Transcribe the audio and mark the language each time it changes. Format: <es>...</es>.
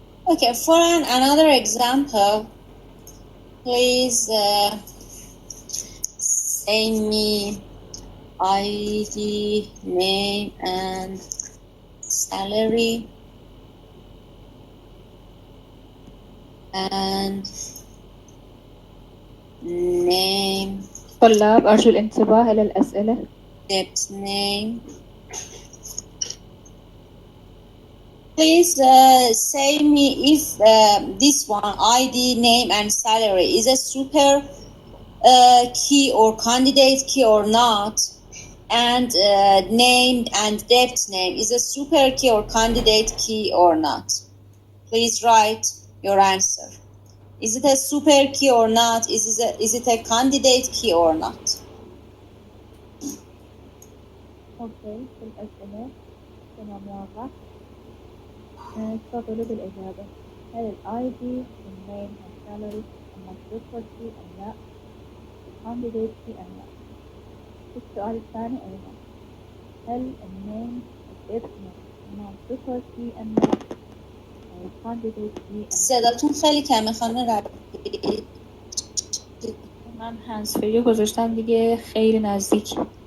<en>Okay, for another example, please say me ID, name, and salary, and name,</en> <ar>طلاب أرجو الانتباه إلى الأسئلة.</ar> <en>debt name. Please say me if this one, ID, name, and salary, is a super key or candidate key or not, and name and debt name is a super key or candidate key or not. Please write your answer. Is it a super key or not? Is it a candidate key or not?</en> <ar>أوكي، في الأسئلة تمام واضح. تفضلوا بالإجابة. هل ال ID, النيم، السالري أما Superkey أم لا؟ الكانديديت كي أم لا؟ السؤال الثاني أيضا، هل النيم الديبت نيم أما Superkey أم لا؟ الكانديديت كي أم لا؟</ar> <fa>صداتون خیلی کمه خانم ربیعی. من هندزفری گذاشتم دیگه، خیلی نزدیک.</fa>